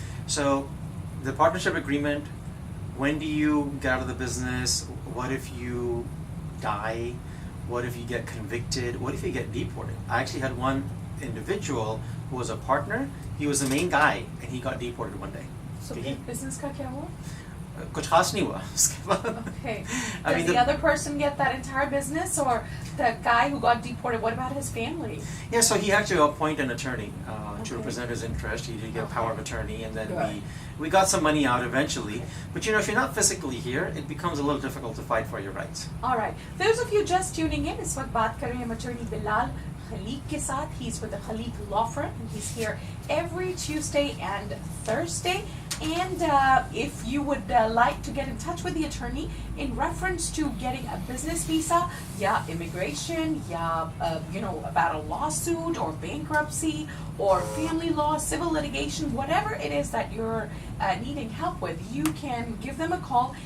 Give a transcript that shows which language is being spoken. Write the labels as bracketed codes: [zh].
[en] So, the partnership agreement. When do you get out of the business? What if you die? What if you get convicted? What if you get deported? I actually had one individual who was a partner. He was the main guy, and he got deported one day. [hi] So business का क्या हुआ? कुछ खास नहीं हुआ उसके बाद. [en] Okay. I Does mean, the other person get that entire business, or the guy who got deported? What about his family? Yeah, so he actually appointed an attorney to Okay. represent his interest. He did get power of attorney, and then Good. we got some money out eventually. But if you're not physically here, it becomes a little difficult to fight for your rights. All right. Those of you just tuning in, [hi] इस वक्त बात कर रहे हैं हम attorney Bilal Khaleeq के साथ. [en] He's with the Khalik Law Firm, and he's here every Tuesday and Thursday. And if you would like to get in touch with the attorney in reference to getting a business visa, immigration, about a lawsuit or bankruptcy or family law, civil litigation, whatever it is that you're needing help with, you can give them a call.